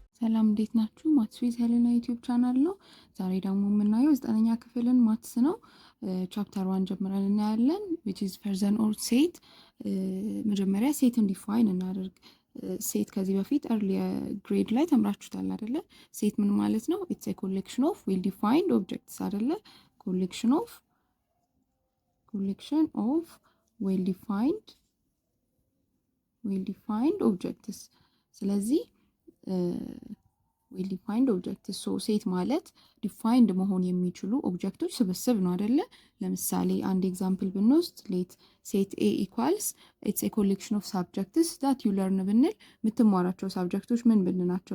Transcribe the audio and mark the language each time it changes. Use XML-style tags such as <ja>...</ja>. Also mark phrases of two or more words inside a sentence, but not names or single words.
<am>ሰላም እንዴት ናችሁ? ማትስ ዊዝ ሄሌና ዩቲዩብ ቻናል ነው። ዛሬ ደግሞ የምናየው 9ኛ ክፍልን ማትስ ነው። ቻፕተር 1 ጀምረን እናያለን</am> <en>which is person or set።</en> <am>መጀመሪያ ሴትን ዲፋይን እናደርግ። ሴት ከዚህ በፊት</am> <en>early grade</en> <am>ላይ ተምራችሁታል አይደለ? ሴት ምን ማለት ነው?</am> <en>it's a collection of well defined objects አይደለ? collection of well defined objects።</en> <am>ስለዚህ</am> <en>well defined objects so</en> <am>ሴት ማለት ዲፋይንድ መሆን የሚችሉ ኦብጀክቶች ስብስብ ነው አይደለ? ለምሳሌ አንድ ኤግዛምፕል ብንወስድ</am> <en>let set A equals it's a collection of subjects that you learn</en> <am>ብንል የምትማራቸው ሳብጀክቶች ምን ብንናቸው?</am>